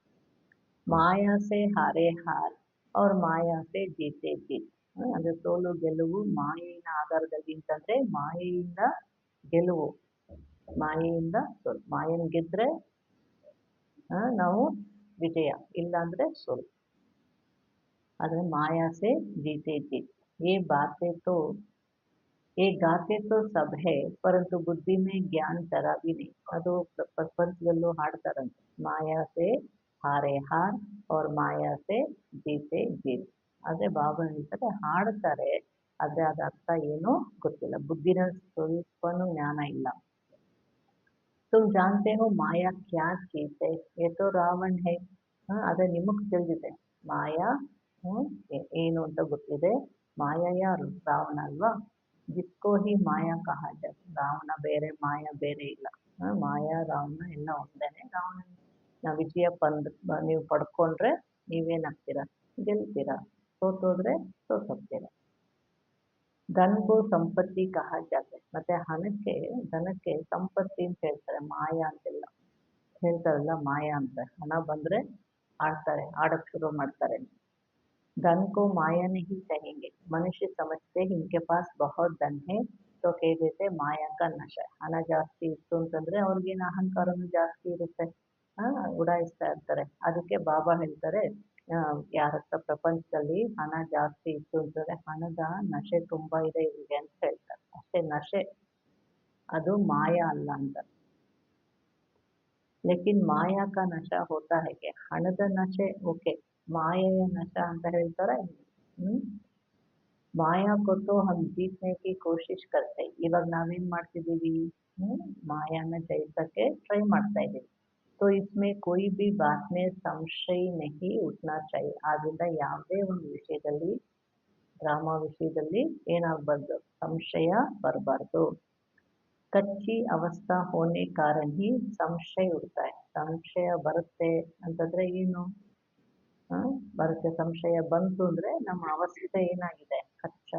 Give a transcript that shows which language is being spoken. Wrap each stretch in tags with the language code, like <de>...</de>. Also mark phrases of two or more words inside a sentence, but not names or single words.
<hi>माया से हारे हार और माया से जीते जीत,</hi> <kn>ಅಂದ್ರೆ ಸೋಲು ಗೆಲುವು ಮಾಯೆಯ ಆಧಾರದಲ್ಲಿ ಅಂತಂದ್ರೆ ಮಾಯೆಯಿಂದ ಗೆಲುವು, ಮಾಯೆಯಿಂದ ಸೋಲು. ಮಾಯನ್ ಗೆದ್ರೆ ನಾವು ವಿಜಯ, ಇಲ್ಲ ಅಂದ್ರೆ ಸೋಲು.</kn> <hi>ಆದ್ರೆ माया से जीते जीत, ये बातें तो ये गाते तो सब है परंतु बुद्धि में ज्ञान जरा भी नहीं,</hi> <kn>ಅದು ಪ್ರಪಂಚದಲ್ಲೂ ಹಾಡ್ತಾರಂತೆ,</kn> <hi>माया से हारे हार और माया से जीते जीत.</hi> <kn>ಆದ್ರೆ ಬಾಬಾ ಹೇಳ್ತಾರೆ ಹಾಡ್ತಾರೆ, ಆದ್ರೆ ಅದ ಅರ್ಥ ಏನೋ ಗೊತ್ತಿಲ್ಲ, ಬುದ್ಧಿನ ಸ್ವಲ್ಪನೂ ಜ್ಞಾನ ಇಲ್ಲ.</kn> <hi>तुम जानते हो माया क्या चीज है, ये तो रावण है,</hi> <kn>ಅದೇ ನಿಮಗ್ ತಿಳಿದಿದೆ ಮಾಯಾ ಏನು ಅಂತ ಗೊತ್ತಿದೆ. ಮಾಯಾ ಯಾರು, ರಾವಣ ಅಲ್ವಾ.</kn> <hi>जिसको ही माया कह जाते,</hi> <kn>ರಾವಣ ಬೇರೆ ಮಾಯಾ ಬೇರೆ ಇಲ್ಲ, ಮಾಯಾ ರಾವಣ ಎಲ್ಲ ಒಂದೇನೆ. ರಾವಣ ವಿಜಯ ನೀವು ಪಡ್ಕೊಂಡ್ರೆ ನೀವೇನಾಗ್ತೀರಾ, ಗೆಲ್ತೀರಾ, ಸೋತೋದ್ರೆ ಸೋತೋಗ್ತೀರಾ.</kn> <hi>धनको संपत्ति कह जाते,</hi> <kn>ಮತ್ತೆ ಹಣಕ್ಕೆ ಧನಕ್ಕೆ ಸಂಪತ್ತಿ ಅಂತ ಹೇಳ್ತಾರೆ, ಮಾಯಾ ಅಂತೆಲ್ಲ ಹೇಳ್ತಾರಲ್ಲ, ಮಾಯಾ ಅಂತ. ಹಣ ಬಂದ್ರೆ ಆಡ್ತಾರೆ, ಆಡಕ್ ಶುರು ಮಾಡ್ತಾರೆ.</kn> <hi>धन को माया नहीं कहेंगे, मनुष्य समझते हैं इनके पास बहुत धन है तो कह देते माया का नशा,</hi> <kn>ಹಣ ಜಾಸ್ತಿ ಇತ್ತು ಅಂತಂದ್ರೆ ಅವ್ರಿಗೇನು ಅಹಂಕಾರನೂ ಜಾಸ್ತಿ ಇರುತ್ತೆ, ಉಡಾಯಿಸ್ತಾ ಇರ್ತಾರೆ. ಅದಕ್ಕೆ ಬಾಬಾ ಹೇಳ್ತಾರೆ, ಯಾರ ಹತ್ರ ಪ್ರಪಂಚದಲ್ಲಿ ಹಣ ಜಾಸ್ತಿ ಇತ್ತು ಅಂತಂದ್ರೆ ಹಣದ ನಶೆ ತುಂಬಾ ಇದೆ ಇವರಿಗೆ ಅಂತ ಹೇಳ್ತಾರೆ. ಅಷ್ಟೇ, ನಶೆ ಅದು ಮಾಯಾ ಅಲ್ಲ ಅಂತ.</kn> <hi>लेकिन माया का नशा होता है क्या,</hi> <kn>ಹಣದ ನಶೆ ಓಕೆ, ಮಾಯೆಯ ನಶ ಅಂತ ಹೇಳ್ತಾರೆ. ಮಾಯಾ ಕೊಟ್ಟು</kn> <hi>हम जीतने की कोशिश करते,</hi> <kn>ಇವಾಗ ನಾವೇನ್ ಮಾಡ್ತಿದ್ದೀವಿ, ಮಾಯಾನ ಜಯಿಸಕ್ಕೆ ಟ್ರೈ ಮಾಡ್ತಾ ಇದ್ದೀವಿ.</kn> <hi>तो इसमें कोई भी बात में संशय नहीं उठना चाहिए,</hi> <kn>ಆದ್ರಿಂದ ಯಾವುದೇ ಒಂದು ವಿಷಯದಲ್ಲಿ, ಡ್ರಾಮಾ ವಿಷಯದಲ್ಲಿ ಏನಾಗಬಾರ್ದು, ಸಂಶಯ ಬರಬಾರ್ದು.</kn> <hi>कच्ची अवस्था होने कारण ही संशय उड़ता है,</hi> <kn>ಸಂಶಯ ಬರುತ್ತೆ ಅಂತಂದ್ರೆ ಏನು, ಬರುತ್ತೆ, ಸಂಶಯ ಬಂತು ಅಂದ್ರೆ ನಮ್ಮ ಅವಸ್ಥೆ ಏನಾಗಿದೆ, ಕಚ್ಚಾ.</kn>